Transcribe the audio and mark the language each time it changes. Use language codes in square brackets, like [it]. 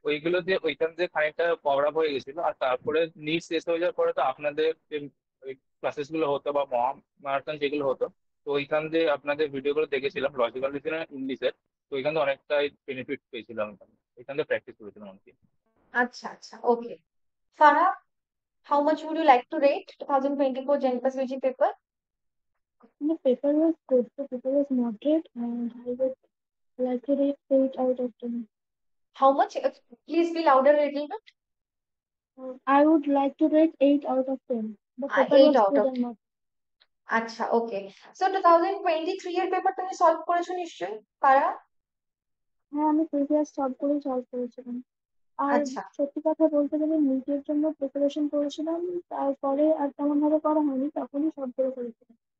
[bn] ওইগুলো দিয়ে ওইখান থেকে খানিকটা কভার আপ হয়ে গেছিল। আর তারপরে নিট শেষ হয়ে যাওয়ার পরে তো আপনাদের যে ক্লাসেস গুলো হতো বা মক মারাথন যেগুলো হতো, তো ওইখান দিয়ে আপনাদের ভিডিও গুলো দেখেছিলাম লজিক্যাল রিজনিং ইংলিশের। তো ওইখান থেকে অনেকটাই বেনিফিট পেয়েছিলাম এখানে। ওইখান থেকে প্র্যাকটিস করেছিলাম আর কি। আচ্ছা, আচ্ছা, ওকে। [en] Farah, how much would you like to rate 2024 JNPAS UG paper? The paper was good. The paper was moderate, and I would like to rate 8 out of 10. How much? Please be louder a little bit. I would like to rate 8 out of 10. The paper 8 was out good of and moderate. [bn] আচ্ছা, ওকে। So 2023 এর paper তুমি solve করেছো নিশ্চয়ই, পারা? হ্যাঁ, আমি previous সবগুলোই solve করেছিলাম। আর আচ্ছা, সত্যি কথা বলতে গেলে নিটের জন্য প্রিপারেশন করেছিলাম, তারপরে আর তেমন ভাবে করা হয়নি, তখনই সবগুলো করেছিলাম।